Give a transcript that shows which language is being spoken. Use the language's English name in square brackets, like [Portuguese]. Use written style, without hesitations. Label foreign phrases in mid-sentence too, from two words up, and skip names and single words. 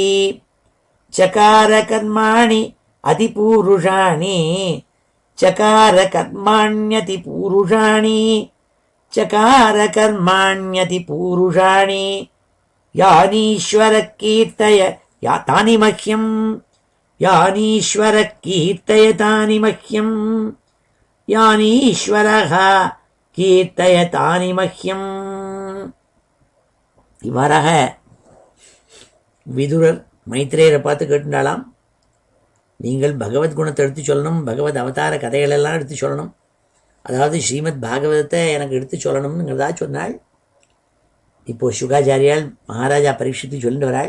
[Sanskrit] चकार कर्माणि अतिपूरुषाणि चकार कर्माण्यतिपूरुषाणि चकार कर्माण्यतिपूरुषाणि यानीश्वर कीर्तय या तानि मह्यं यानीश्वर कीर्तय तानि मह्यं यानीश्वरः कीर्तय तानि मह्यं [Tamil] இவ்வாறாக விதுரர் மைத்ரேயரை பார்த்து கேட்டுண்டாலாம், நீங்கள் பகவத் குணத்தை எடுத்து சொல்லணும், பகவத் அவதார கதைகளெல்லாம் எடுத்து சொல்லணும், அதாவது ஸ்ரீமத் பாகவதத்தை எனக்கு எடுத்து சொல்லணும்னுங்கிறதா சொன்னாள். இப்போது சுகாச்சாரியால் மகாராஜா பரீட்சித்து சொல்லிட்டு வராள்.